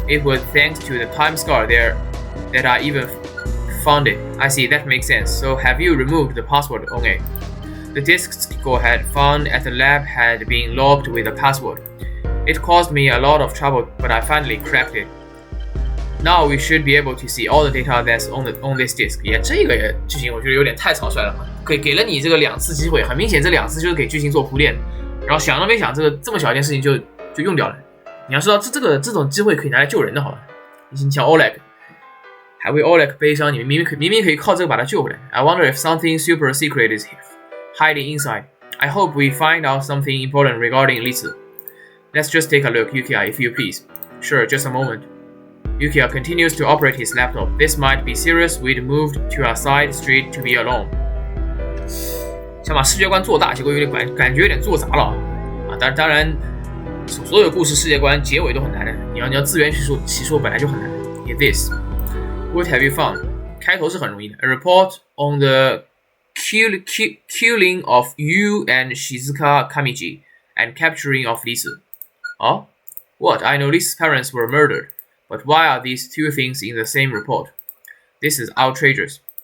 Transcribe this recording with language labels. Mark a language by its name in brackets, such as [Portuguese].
[English] It was thanks to the time scar there that I even found it. I see, that makes sense. So have you removed the password on it? The disk score had found at the lab had been logged with a password. It caused me a lot of trouble, but I finally cracked it. Now we should be able to see all the data that's on this disk. [Chinese] 这个剧情我觉得有点太草率了，给了你这个2次机会，很明显这2次就是给剧情做铺垫，然后想都没想，这么小一件事情就用掉了。你要知道这种机会可以拿来救人的，好吧？你像 Oleg， 还为 Oleg 悲伤，你明明可以靠这个把他救回来。 [English] I wonder if something super secret is hiding inside. I hope we find out something important regarding Litsu. Let's just take a look, Yukiya, if you please. Sure, just a moment. Yukiya continues to operate his laptop. This might be serious. We'd moved to a side street to be alone. [Chinese] 想把世界观做大，结果感觉有点做砸了啊！当然，所有故事世界观结尾都很难的。你要自圆其说本来就很难。 [English] In this, what have you found? [Chinese] 开头是很容易的。 [English] A report on the killing of you and Shizuka Kamiji and capturing of Litsu. Oh? What? I know Litsu's parents were murdered, but why are these two things in the same report? This is outrageous.